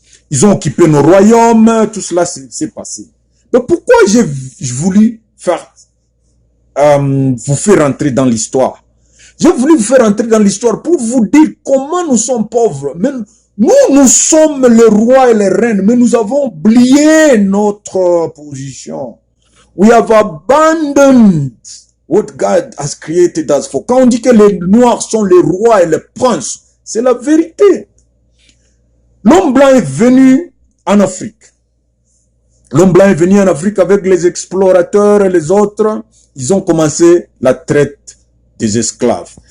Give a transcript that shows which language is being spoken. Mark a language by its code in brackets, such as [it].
[fr] Ils ont occupé nos royaumes. Tout cela s'est passé. Donc, pourquoi j'ai voulu vous faire entrer dans l'histoire? J'ai voulu vous faire entrer dans l'histoire pour vous dire comment nous sommes pauvres. Mais nous sommes les rois et les reines, mais nous avons oublié notre position. [en] We have abandoned what God has created us for. [fr] Quand on dit que les noirs sont les rois et les princes, c'est la vérité. L'homme blanc est venu en Afrique. L'homme blanc est venu en Afrique avec les explorateurs et les autres. Ils ont commencé la traite des esclaves.